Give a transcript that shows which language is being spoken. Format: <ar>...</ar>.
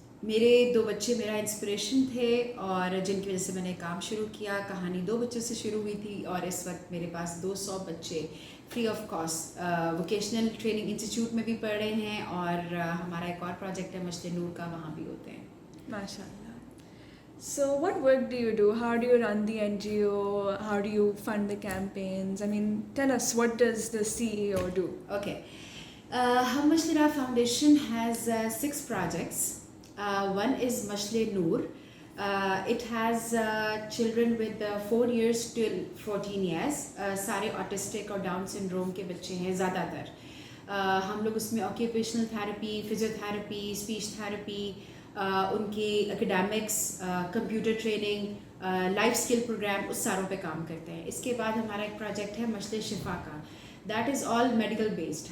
<hi>मेरे 2 बच्चे मेरा इंस्पिरेशन थे और जिनकी वजह से मैंने काम शुरू किया. कहानी 2 बच्चों से शुरू हुई थी और इस वक्त मेरे पास 200 बच्चे free of cost vocational training institute में भी पढ़ रहे हैं और हमारा एक और प्रोजेक्ट है मशले नूर का, वहाँ भी होते हैं.</hi> <en>MashaAllah. So what work do you do? How do you run the NGO? How do you fund the campaigns? I mean, tell us, what does the CEO do? Okay. Hum Mashal Foundation has 6 projects. One is Mashle Noor. It has children with 4 years till 14 years.</en> <hi>सारे autistic और down syndrome के बच्चे हैं ज़्यादातर. हम लोग उसमें occupational therapy, physiotherapy, speech therapy, उनकी academics, computer training, life skill programme, उस सारों पे काम करते हैं. इसके बाद हमारा एक प्रोजेक्ट है मशले शिफा का.</hi> <en>That is all medical based.</en>